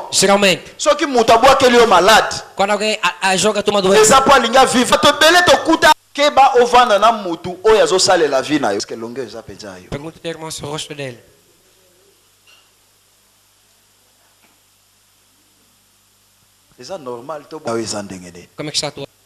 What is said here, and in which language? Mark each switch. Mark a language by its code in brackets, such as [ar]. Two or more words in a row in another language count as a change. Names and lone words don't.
[pt] Geralmente, [ln] Soki mutu abwakeli yo malade. [pt] quando alguém joga a tua doença, [ln] Eza po alingi avivre. Bato ebele tokuta keba ovanda na mutu oyo azosalela vie na yo. Eske longe eza mpenza yo. [pt] pergunta ao teu irmão se o rosto dele. [ln] Eza normal to oyo eza ndenge nini. [pt] Como é que está a tua